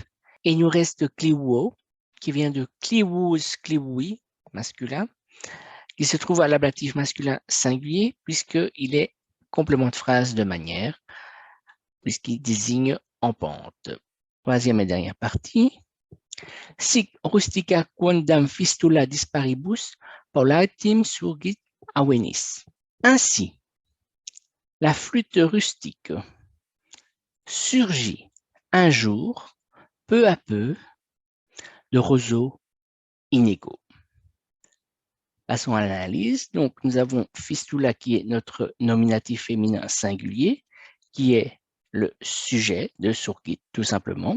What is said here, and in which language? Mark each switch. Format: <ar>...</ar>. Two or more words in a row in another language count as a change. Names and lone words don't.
<fr>Et il nous reste cliwo, qui vient de</fr> <la>cliwous, cliwoui,</la> <fr>masculin, qui se trouve à l'ablatif masculin singulier, puisqu'il est complément de phrase de manière, puisqu'il désigne en pente. Troisième et dernière partie.</fr> <la>Sic rustica quondam fistula disparibus paulatim surgit avenis.</la> <fr>Ainsi, la flûte rustique surgit un jour, peu à peu, de roseaux inégaux. Passons à l'analyse. Donc, nous avons fistula qui est notre nominatif féminin singulier, qui est le sujet de surgit, tout simplement.</fr>